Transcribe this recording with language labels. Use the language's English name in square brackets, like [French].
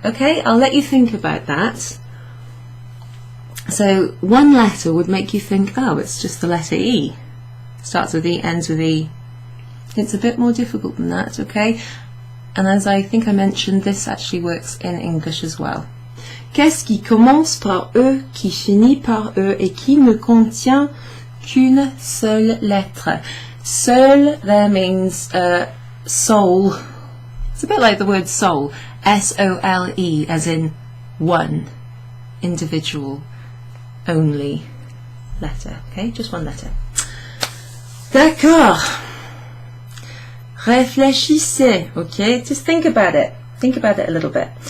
[English] Okay, I'll let you think about that. So one letter would make you think, oh, it's just the letter E. Starts with E, ends with E. It's a bit more difficult than that, okay? And as I think I mentioned, this actually works in English as well. [French] Qu'est-ce qui commence par E, qui finit par E, et qui ne contient qu'une seule lettre? [English] Seul there means soul. It's a bit like the word soul. S-O-L-E, as in one, individual, only letter. Okay, just one letter. D'accord. [French] Réfléchissez. [English] Okay, just think about it. Think about it a little bit.